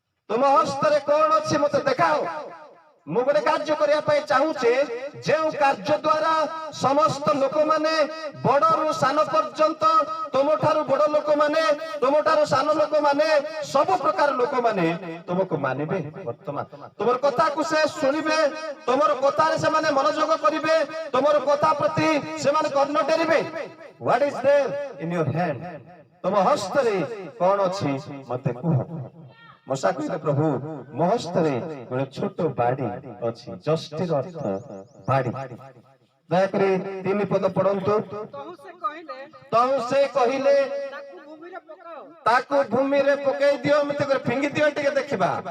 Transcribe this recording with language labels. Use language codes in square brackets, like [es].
[or] ତୁମ ହସ୍ତରେ କଣ ଅଛି ମତେ ଦେଖାଅ। ମୁଁ ଗୋଟେ କାର୍ଯ୍ୟ କରିବା ପାଇଁ ଚାହୁଁଛି, ଯେଉଁ କାର୍ଯ୍ୟ ଦ୍ୱାରା ସମସ୍ତ ଲୋକମାନେ ବଡରୁ ସାନ ପର୍ଯ୍ୟନ୍ତ, ତୁମଠାରୁ ବଡ ଲୋକମାନେ, ତୁମଠାରୁ ସାନ ଲୋକମାନେ, ସବୁ ପ୍ରକାର ଲୋକମାନେ ତୁମକୁ ମାନିବେ। ବର୍ତ୍ତମାନ ତୁମର କଥାକୁ ସେ ଶୁଣିବେ, ତୁମର କଥାରେ ସେମାନେ ମନୋଯୋଗ କରିବେ, ତୁମର କଥା ପ୍ରତି ସେମାନେ କର୍ଣ୍ଣ ଡେରିବେ। [en] What is there in your hand? [or] ତୁମ ହସ୍ତରେ କଣ ଅଛି ମତେ କୁହ। ମୂଷା କହିଲେ, ପ୍ରଭୁ ମୋ ହସ୍ତରେ ଗୋଟେ ଛୋଟ ବାଡ଼ି ଅଛି। ଯଷ୍ଟିର ଅର୍ଥ ବାଡ଼ି। ଦୟାକରି 3 ପଦ ପଢନ୍ତୁ। ତହୁ ସେ କହିଲେ, ତହୁ ସେ କହିଲେ, ତାକୁ ଭୂମିରେ ପକାଅ। ତାକୁ ଭୂମିରେ ପକେଇ ଦିଅ ଏମିତି କରି ଫିଙ୍ଗି ଦିଅ ଟିକେ ଦେଖିବା।